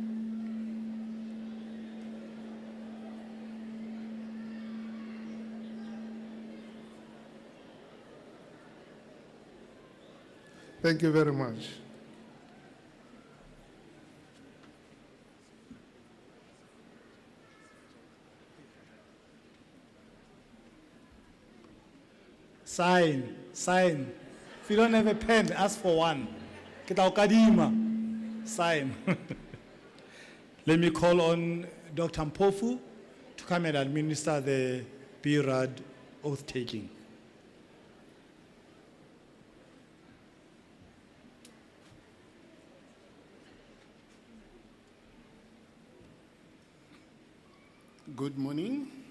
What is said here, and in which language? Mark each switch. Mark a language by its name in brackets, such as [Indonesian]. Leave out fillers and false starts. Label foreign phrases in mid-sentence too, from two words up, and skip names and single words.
[English] Thank you very much. Sign, sign. If you don't have a pen, ask for one. [Tswana] Ke tla o kadima. [English] Sign. Let me call on Dr. Mpofu to come and administer the BRAD oath taking. Good morning.